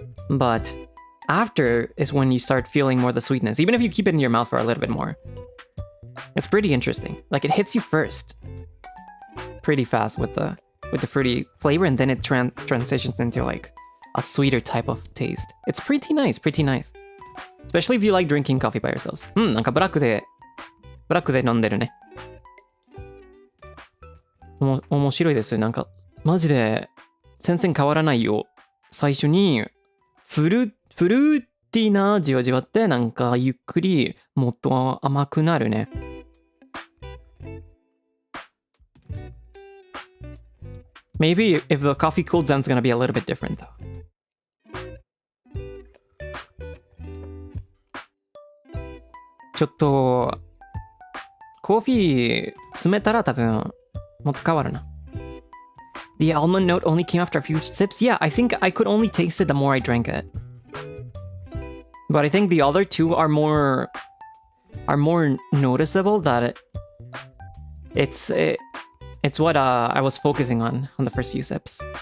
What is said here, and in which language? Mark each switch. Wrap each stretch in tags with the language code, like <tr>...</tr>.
<en>But after is when you start feeling more the sweetness, even if you keep it in your mouth for a little bit more. It's pretty interesting. Like it hits you first pretty fast with the fruity flavor, and then it transitions into like a sweeter type of taste. It's pretty nice, pretty nice. Especially if you like drinking coffee by yourselves.</en> <ja>なんかブラックで飲んでるね。面白いです。なんかマジで全然変わらないよ。最初にフルーティーな味を味わって、なんかゆっくりもっと甘くなるね。</ja> <en>Maybe if the coffee cools down, it's gonna be a little bit different though.</en> <ja>ちょっとコーヒー詰めたら多分もっと変わるな。</ja> <en>The almond note only came after a few sips. Yeah, I think I could only taste it the more I drank it. But I think the other two are more noticeable. That it's what I was focusing on the first few sips.</en>